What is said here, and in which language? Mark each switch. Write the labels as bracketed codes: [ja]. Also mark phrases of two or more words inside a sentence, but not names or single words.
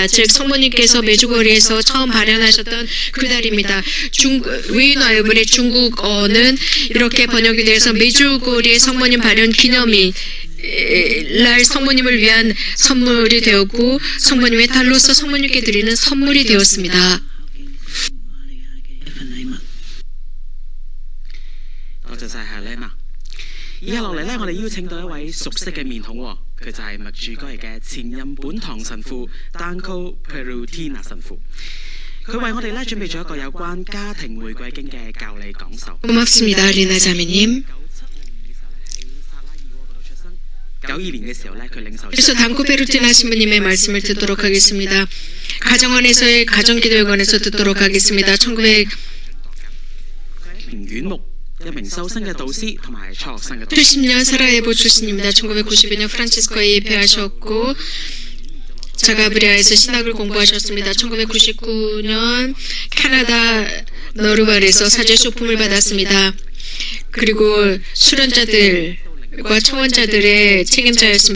[ko] 즉 성모님께서 메주거리에서 처음 발현하셨던 그날입니다. 위인화요블의 중국어는 이렇게 번역이 되어서 메주거리의 성모님 발현 기념일 날 성모님을 위한 선물이 되었고 성모님의 달로서 성모님께 드리는 선물이 되었습니다. [yue] 多謝晒夏麗娜。以下落嚟呢，我哋邀請到一位熟悉嘅面孔喎，佢就係麥柱哥嚟嘅前任本堂神父 Danko Perutina 神父。佢為我哋呢準備咗一個有關家庭玫瑰經嘅教理講授。 [ko] 고맙습니다, 리나 자매님. [yue] 92 年嘅時候呢，佢領受 [ko] 그래서 단코 페루티나 신부님의 말씀을 듣도록 하겠습니다. 가정원에서의 가정기도회관에서 듣도록 하겠습니다. [yue] 院牧。一名修生嘅導師同埋初學生嘅導師。 [ko] 70년 사라예보 출신입니다. 1992년 프란치스코에 입회하셨고 자가브리아에서 신학을 공부하셨습니다. 1999년 캐나다 너르발에서 사제 소품을 받았습니다. 그리고 수련자들과 청원자들의 책임자였습니다.